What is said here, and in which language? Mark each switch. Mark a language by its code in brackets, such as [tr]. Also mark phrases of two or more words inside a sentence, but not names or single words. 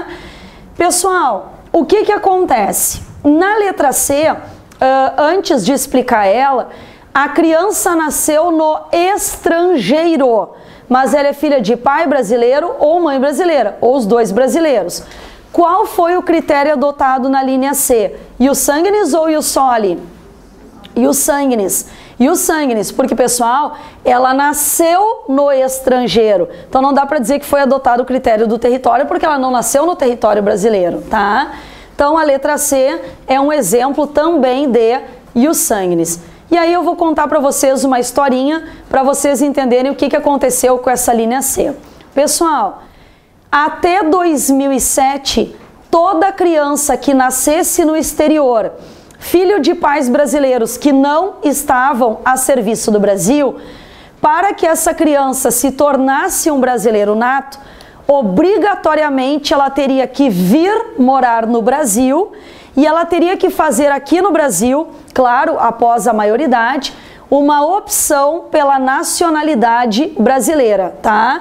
[pt] Pessoal, o que acontece? Na letra C, antes de explicar ela, a criança nasceu no estrangeiro, mas ela é filha de pai brasileiro ou mãe brasileira, ou os dois brasileiros. Qual foi o critério adotado na linha C? [la] Ius sanguinis ou ius soli? Ius sanguinis. Ius sanguinis, [pt] porque, pessoal, ela nasceu no estrangeiro. Então não dá para dizer que foi adotado o critério do território, porque ela não nasceu no território brasileiro, tá? Então a letra C é um exemplo também de [la] ius sanguinis. [pt] E aí eu vou contar para vocês uma historinha para vocês entenderem o que aconteceu com essa linha C. Pessoal, até 2007, toda criança que nascesse no exterior, filho de pais brasileiros que não estavam a serviço do Brasil, para que essa criança se tornasse um brasileiro nato, obrigatoriamente ela teria que vir morar no Brasil e ela teria que fazer aqui no Brasil, claro, após a maioridade, uma opção pela nacionalidade brasileira, tá?